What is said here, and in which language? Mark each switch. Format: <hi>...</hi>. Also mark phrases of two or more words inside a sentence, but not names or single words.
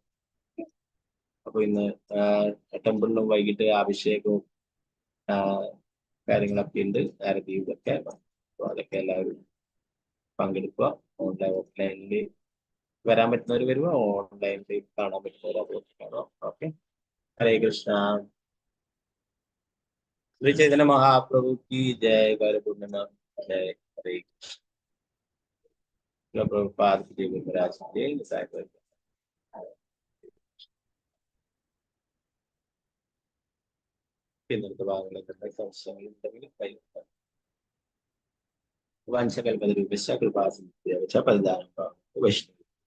<ml>അപ്പൊ ഇന്ന് ടെമ്പിളിലും വൈകിട്ട് അഭിഷേകവും കാര്യങ്ങളൊക്കെ ഉണ്ട്. ആരതിയൊക്കെ അതൊക്കെ എല്ലാവരും പങ്കെടുക്കുക. ഓഫ്ലൈനിൽ വരാൻ പറ്റുന്നവർ വരുക, ഓൺലൈനിൽ കാണാൻ പറ്റുന്നവർ അതുകൊണ്ട് കാണുക.</ml> <hi>ഓക്കെ, ഹരേ കൃഷ്ണ. ശ്രീ ചൈതന്യ മഹാപ്രഭു की जय. गौर पूर्णिमा जय. हरे कृष्ण. प्रभुपाद की जय. महाराज की जय.</hi> <ml>ഇന്നത്തെ ഭാഗങ്ങളിൽ സംശയങ്ങളുണ്ടെങ്കിൽ</ml> <sa>വംശകൽപതരൂപ കൃപാസിദ്ധ്യ പരിധാനം വൈഷ്ണവ</sa>